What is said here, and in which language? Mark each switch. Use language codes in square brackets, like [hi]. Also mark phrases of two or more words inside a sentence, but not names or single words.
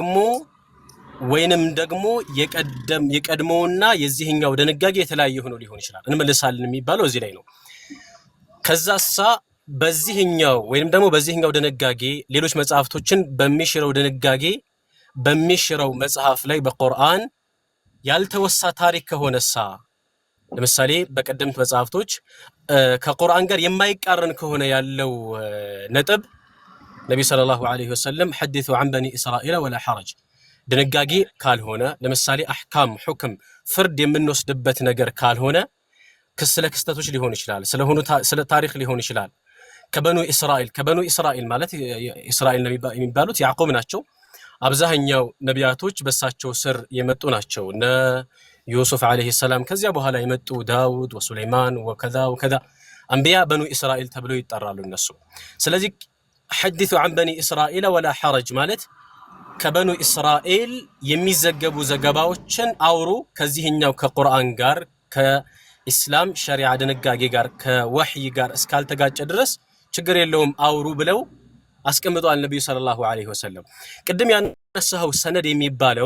[am] ደግሞ የቀድሞውና የዚህኛው ድንጋጌ የተለያየ ሆኖ ሊሆን ይችላል። እንመልሳለን የሚባለው እዚህ ላይ ነው። ከዛሳ በዚህኛው ወይንም ደግሞ በዚህኛው ድንጋጌ ሌሎች መጽሐፍቶችን በሚሽረው ድንጋጌ በሚሽረው መጽሐፍ ላይ በቁርአን ያልተወሳ ታሪክ ከሆነሳ፣ ለምሳሌ በቀደምት መጽሐፍቶች ከቁርአን ጋር የማይቃረን ከሆነ ያለው ነጥብ ነብዩ [ar] صلى الله عليه وسلم حدثوا عن بني اسرائيل ولا حرج [am] ድንጋጌ ካልሆነ፣ ለምሳሌ አህካም ሁክም ፍርድ የምንወስድበት ነገር ካልሆነ ስለ ክስተቶች ሊሆን ይችላል፣ ስለ ታሪክ ሊሆን ይችላል። ከበኑ እስራኤል ማለት እስራኤል የሚባሉት ያዕቆብ ናቸው። አብዛኛው ነቢያቶች በሳቸው ስር የመጡ ናቸው። እነ ዩሱፍ [ar] عليه السلام፣ [am] ከዚያ በኋላ የመጡ ዳውድ ወሱለይማን ወከዛ አንቢያ በኑ እስራኤል ተብለው ይጠራሉ እነሱ። ስለዚህ [ar] حدثوا عن بني اسرائيل ولا حرج [am] ማለት ከበኑ እስራኤል የሚዘገቡ ዘገባዎችን አውሩ፣ ከዚህኛው ከቁርአን ጋር ከኢስላም ሸሪዓ ድንጋጌ ጋር ከወህይ ጋር እስካልተጋጨ ድረስ ችግር የለውም አውሩ ብለው አስቀምጧል ነብዩ [ar] صلى الله عليه وسلم። [am] ቅድም ያነሳው ሰነድ የሚባለው